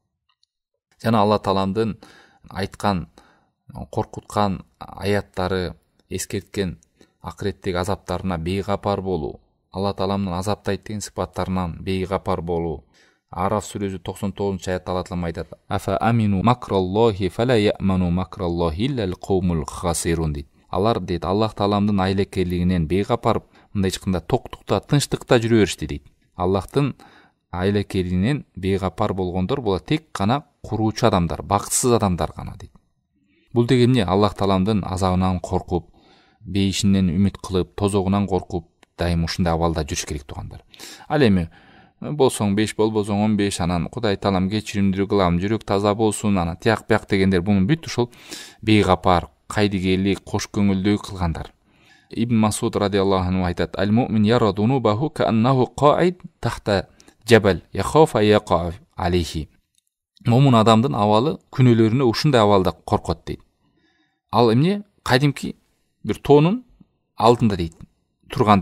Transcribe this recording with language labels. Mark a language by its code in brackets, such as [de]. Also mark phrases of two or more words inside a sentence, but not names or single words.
[ky] Жана Алла Тааланын айткан, коркуткан аяттары, эскерткен акыреттеги азаптарына бейгапар болуу, Алла Тааланын азаптайт деген сыпаттарынан бейгапар болуу. Араф сүрөсү 99-аятта Алла Таала айтат: [ar] "أفأمنوا مكر الله فلا يأمن مكر الله إلا القوم الخاسرون" дейт. [ky] Алар дейт Аллах Тааланын айлекелигинен бейгапар, мындай чыкканда токтукта, тынчтыкта жүрө беришти дейт. Аллахтын айлекелигинен бейгапар болгондор бул тек гана куруучу адамдар, бактысыз адамдар гана дейт. Бул деген эмне? Аллах Тааланын азабынан коркуп, бейишинен үмүт кылып, тозогунан коркуп, дайым ушундай абалда жүрүш керек тугандар. Ал эми болсоң 5, болбосоң 15, анан Кудай Таалам кечиримдүү кылам, жүрөк таза болсун, анан тияк бияк дегендер бунун бүт ушул бейгапар, кайдыгерлик, кош көңүлдүү кылгандар. Ибн Масуд [ar] رضي الله عنه [ky] айтат: [ar] "المؤمن يرى ذنوبه كأنه قاعد تحت جبل يخاف أن يقع عليه." [ky] Момун адамдын абалы күнөөлөрүнө ушундай абалда коркот дейт. Ал эмне? Кадимки бир тоонун алдында дейт, тургандай.